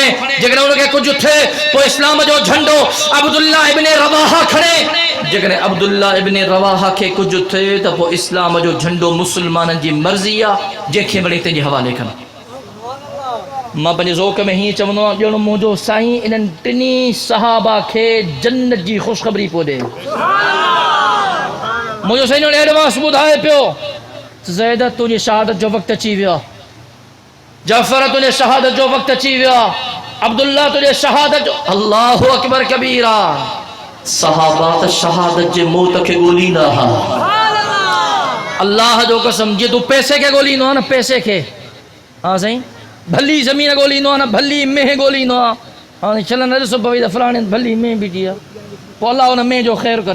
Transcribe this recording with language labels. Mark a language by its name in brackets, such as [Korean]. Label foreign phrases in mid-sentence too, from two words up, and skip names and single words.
[Sindhi] जेकॾहिं उनखे कुछ थे पो इस्लाम जो झंडो अब्दुल्ला इब्ने रवाहा खणे। जेकॾहिं अब्दुल्ला इब्ने रवाहा के कुछ थे त पो इस्लाम जो झंडो मुसलमाननि जी मर्ज़ी आहे, जंहिंखे वणे तेजे हवाले खण। मां पंहिंजे ज़ौक़ में हीअं चवंदो आहियां, ॼण मुंहिंजो साईं इन्हनि टिनी सहाबा खे जन्नत जी ख़ुशख़बरी पियो ॾे। मुंहिंजो साईं ॼण एडवांस ॿुधाए पियो, ज़ैद तुंहिंजी शहादत जो वक़्तु अची वियो आहे, जाफ़र तुंहिंजे शहादत जो वक़्तु अची वियो आहे, अब्दुल्ला तुंहिंजे शहादत जो। [Arabic] الله أكبر كبيرا. [Sindhi] सहाबा त शहादत जे मौत खे ॻोल्हींदा हुआ। अल्लाह जो कसम, जे तूं पैसे खे ॻोल्हींदो आहे न, पैसे खे, हाँ साईं, भली ज़मीन ॻोल्हींदो आहे न, भली मेंह ॻोल्हींदो आहे। हाणे चलन ॾिसो पई त फलाणे भली मेंह बीठी आहे, पोइ अलाह हुन मेंह जो ख़ैरु करे।